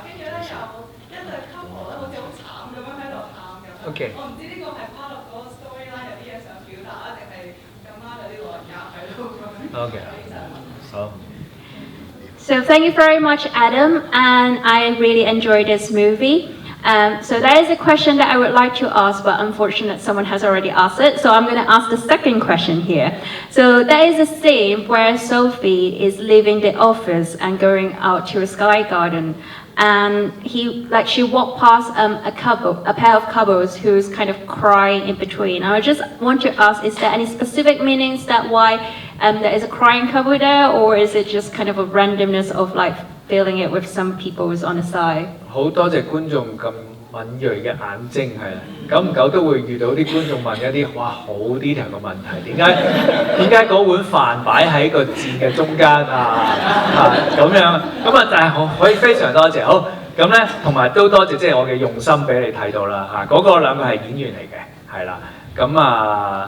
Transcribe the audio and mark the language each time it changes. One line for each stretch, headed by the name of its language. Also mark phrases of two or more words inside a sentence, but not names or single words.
Cantonese: 跟住咧有一對 couple 咧，好似好慘咁樣喺度喊咁。 OK 我唔知呢個係
English: part of
Cantonese: 嗰個 storyline 有啲嘢想表達啊，定係咁啱有啲老人家喺度咁樣。 OK 好。
English: So thank you very much, Adam, and I really enjoyed this movie. So that is a question that I would like to ask, but unfortunately someone has already asked it, so I'm going to ask the second question here. So there is a scene where Sophie is leaving the office and going out to a sky garden, and she walked past a pair of couples who's kind of crying in between. I just want to ask, is there any specific meanings that why there is a crying couple there, or is it just kind of a randomness of like feeling it with some people on the side?
Cantonese: 好多謝觀眾咁敏鋭嘅眼睛係啦，久唔久都會遇到啲觀眾問一啲哇好 detail 嘅問題，點解嗰碗飯擺喺個箭嘅中間啊？咁樣咁啊，但係可以非常多謝好咁咧，同埋都多謝即係我嘅用心俾你睇到啦嚇，嗰個兩個係演員嚟嘅係啦，咁啊。